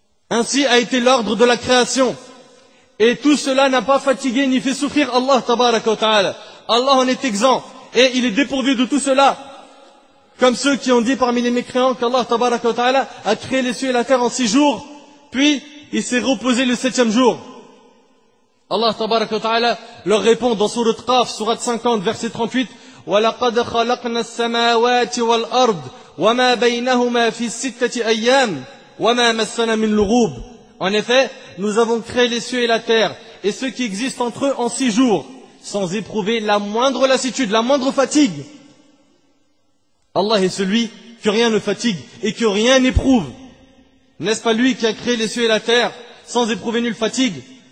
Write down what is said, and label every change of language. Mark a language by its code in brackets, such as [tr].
[fr] Ainsi a été l'ordre de la création. Et tout cela n'a pas fatigué ni fait souffrir Allah tabaraka wa ta'ala. Allah en est exempt et il est dépourvu de tout cela. Comme ceux qui ont dit parmi les mécréants qu'Allah tabaraka wa ta'ala a créé les cieux et la terre en 6 jours, puis il s'est reposé le 7e jour. Allah tabaraka wa ta'ala leur répond dans sourate Qaf, sourate 50, verset 38: [ar] وَلَقَدْ خَلَقْنَا السَّمَاوَاتِ وَالْأَرْضِ وَمَا بَيْنَهُمَا فِي 6 أَيَّامٍ وَمَا مَسَّنَا مِنْ لُغُوبٍ. [fr] En effet, nous avons créé les cieux et la terre et ce qui existe entre eux en 6 jours, sans éprouver la moindre lassitude, la moindre fatigue. Allah est celui que rien ne fatigue et que rien n'éprouve. N'est-ce pas lui qui a créé les cieux et la terre sans éprouver nulle fatigue?